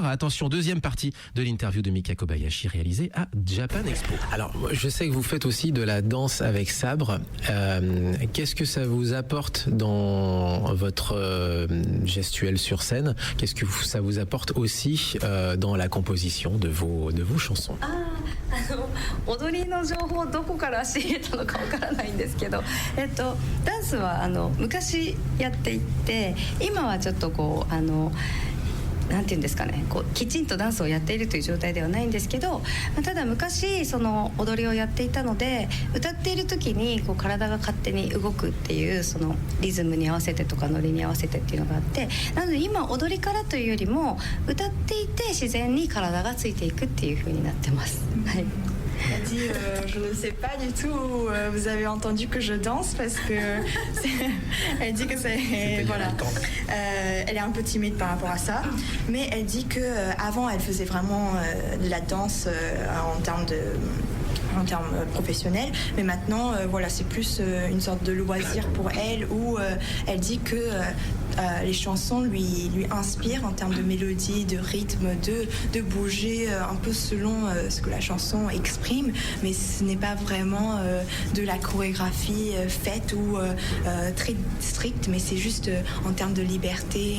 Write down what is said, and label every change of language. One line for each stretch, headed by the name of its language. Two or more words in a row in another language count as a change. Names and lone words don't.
French: Attention, deuxième partie de l'interview de Mika Kobayashi réalisée à Japan Expo. Alors, je sais que vous faites aussi de la danse avec sabre. Qu'est-ce que ça vous apporte dans votre gestuelle sur scène ? Qu'est-ce que ça vous apporte aussi dans la composition de vos chansons ?
Japanese: 踊りの情報をどこから仕入れたのかわからないんですけど、ダンスは昔やっていて、今はちょっとこうなんていうんですかね、こうきちんとダンスをやっているという状態ではないんですけど、ただ昔その踊りをやっていたので、歌っている時にこう体が勝手に動くっていう、そのリズムに合わせてとかノリに合わせてっていうのがあって、なので今踊りからというよりも歌っていて自然に体がついていくっていう風になってます。はい。
French: Elle dit je ne sais pas du tout où vous avez entendu que je danse parce que elle dit que c'est voilà. Elle est un peu timide par rapport à ça, mais elle dit que avant elle faisait vraiment de la danse en termes professionnels, mais maintenant voilà, c'est plus une sorte de loisir pour elle où elle dit que les chansons lui inspirent en termes de mélodie, de rythme, de bouger un peu selon ce que la chanson exprime, mais ce n'est pas vraiment de la chorégraphie faite ou très stricte, mais c'est juste en termes de liberté.